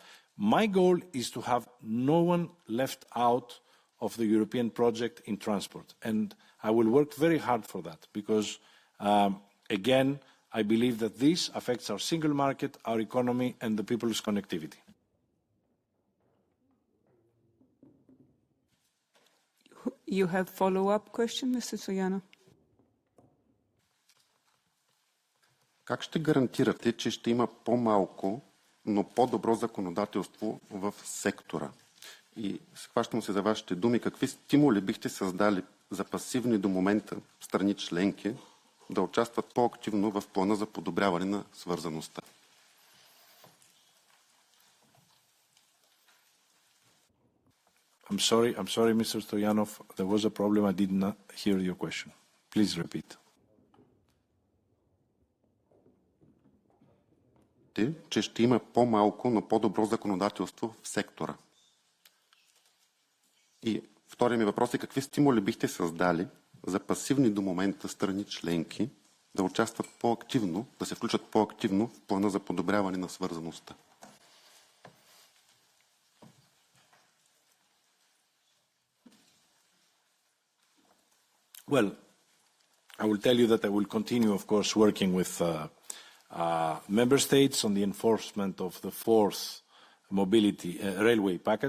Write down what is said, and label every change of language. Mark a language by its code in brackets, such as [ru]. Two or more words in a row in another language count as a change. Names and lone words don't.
[en] My goal is to have no one left out of the European project in transport, and I will work very hard for that because, again, I believe that this affects our single market, our economy, and the people's connectivity. You have follow-up question, Mr. Stoyanov? [bg] Как ще гарантирате, че ще има по-малко, но по-добро законодателство в сектора? И схващам се за вашите думи. Какви стимули бихте създали за пасивни до момента страни членки да участват по-активно в плана за подобряване на свързаността? [en] I'm sorry, Mr. Stoyanov. There was a problem. I did not hear your question. Please repeat. [bg] Че ще има по-малко, но по-добро законодателство в сектора. И втория ми въпрос е какви стимули бихте създали за пасивни до момента страни членки да участват по-активно, да се включат по-активно в плана за подобряване на свързаността? [en] Well, I will tell you that I will continue, of course, working with member states on the enforcement of the fourth mobility railway package.